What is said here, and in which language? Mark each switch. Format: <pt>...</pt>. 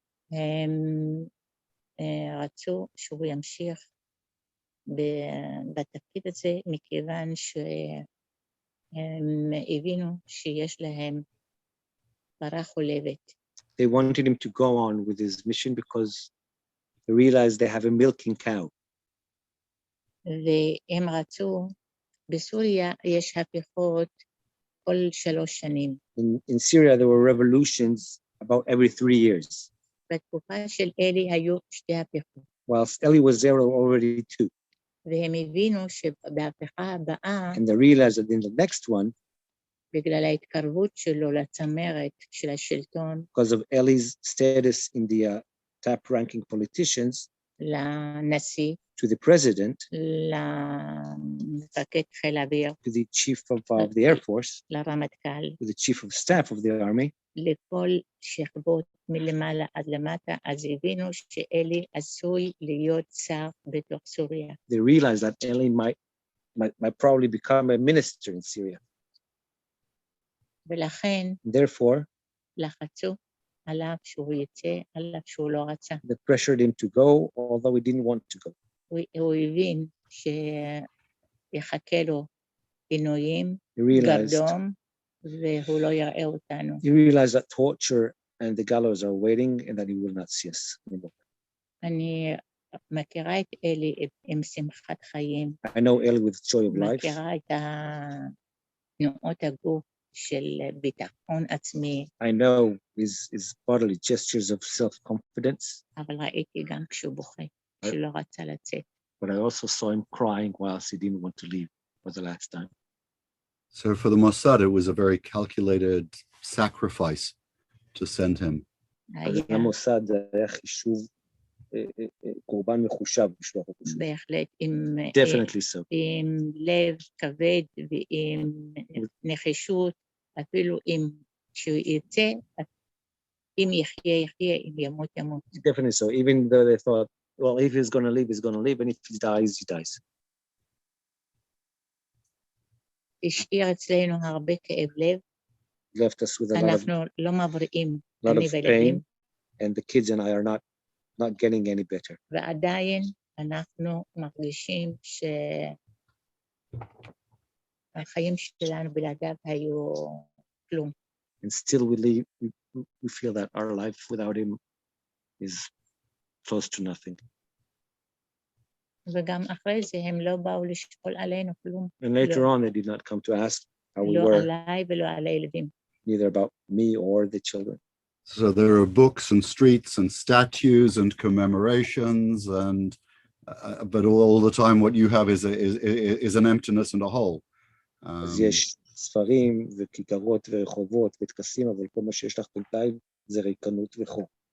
<he>הם רצו שהוא ימשיך בתפקיד הזה, מכיוון שהם הבינו שיש להם פרה חולבת.</he> <en>They wanted him to go on with his mission because they realized they have a milking cow.</en> <he>והם רצו, בסוריה יש הפיכות כל 3 שנים.</he> <en>In Syria, there were revolutions about every 3 years.</en> <he>בתקופה של אלי היו 2 הפיכות.</he> <en>Whilst Eli was there, there were already 2.</en> <he>והם הבינו שבהפיכה הבאה,</he> <en>And they realized that in the next one,</en> <he>בגלל ההתקרבות שלו לצמרת של השלטון,</he> <en>because of Eli's status in the top-ranking politicians,</en> <he>לנשיא,</he> <en>to the president,</en> <he>למפקד חיל האוויר,</he> <en>to the chief of the Air Force,</en> <he>לרמטכ"ל,</he> <en>to the chief of staff of the army,</en> <he>לכל שכבות מלמעלה עד למטה, אז הבינו שאלי עשוי להיות שר בתוך סוריה.</he> <en>they realized that Eli might probably become a minister in Syria.</en> <he>ולכן,</he> <en>Therefore,</en> <he>לחצו עליו שהוא יצא, עליו שהוא לא רצה.</he> <en>they pressured him to go, although he didn't want to go.</en> <he>הוא הבין שיחכה לו עינויים,</he> <en>He realized</en> <he>גרדום, והוא לא יראה אותנו.</he> <en>that torture and the gallows are waiting and that he will not see us anymore.</en> <he>אני מכירה את אלי עם שמחת חיים,</he> <en>I know Eli with joy of life.</en> <he>מכירה את תנועות הגוף של ביטחון עצמי,</he> <en>I know his bodily gestures of self-confidence,</en> <he>אבל ראיתי גם כשהוא בוכה, שלא רצה לצאת.</he> <en>but I also saw him crying whilst he didn't want to leave for the last time. So for the Mossad, it was a very calculated sacrifice to send him.</en> <he>אז למוסד זה היה חישוב, קורבן מחושב לשלוח אותו. בהחלט,</he> <en>Definitely so.</en> <he>עם לב כבד ועם נחישות, אפילו אם שהוא יצא, אם יחיה, יחיה, אם ימות, ימות.</he> <en>Definitely so. Even though they thought, well, if he's going to leave, he's going to leave, and if he dies, he dies.</en> <he>השאיר אצלנו הרבה כאב לב,</he> <en>Left us with a lot</en> <he>אנחנו לא מבריאים,</he> <en>of</en> <he>אני וילדים,</he> <en>pain, and the kids and I are not getting any better.</en> <he>ועדיין אנחנו מרגישים שהחיים שלנו בלעדיו היו כלום.</he> <en>And still we feel that our life without him is close to nothing.</en> <he>וגם אחרי זה הם לא באו לשאול עלינו כלום.</he> <en>And later on, they did not come to ask how we</en> <he>לא</he> <en>were,</en> <he>עליי ולא על הילדים.</he> <en>neither about me or the children. So there are books and streets and statues and commemorations, and but all the time what you have is an emptiness and a hole.</en> <he>אז יש ספרים וכיכרות ורחובות וטקסים, אבל כל מה שיש לך בינתיים זה ריקנות וחור.</he>